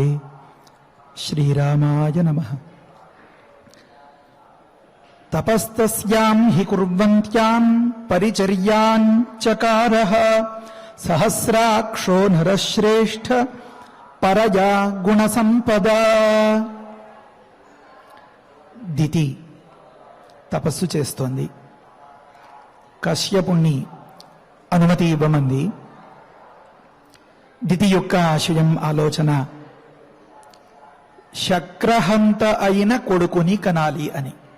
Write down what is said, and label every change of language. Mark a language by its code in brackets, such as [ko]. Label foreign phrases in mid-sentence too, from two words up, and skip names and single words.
[sa] श्रीरामाय नमः। तपस्तस्यां हि कुर्वन्त्यां परिचर्यां चकारः सहस्राक्षो नरश्रेष्ठ परया गुणसंपदा। [te] దితి తపస్సు చేస్తోంది. కశ్యపుణ్ణి అనుమతి ఇవ్వమంది. దితి యొక్క ఆశయం ఆలోచన శక్రహంత అయిన కొడుకుని కనాలి అని.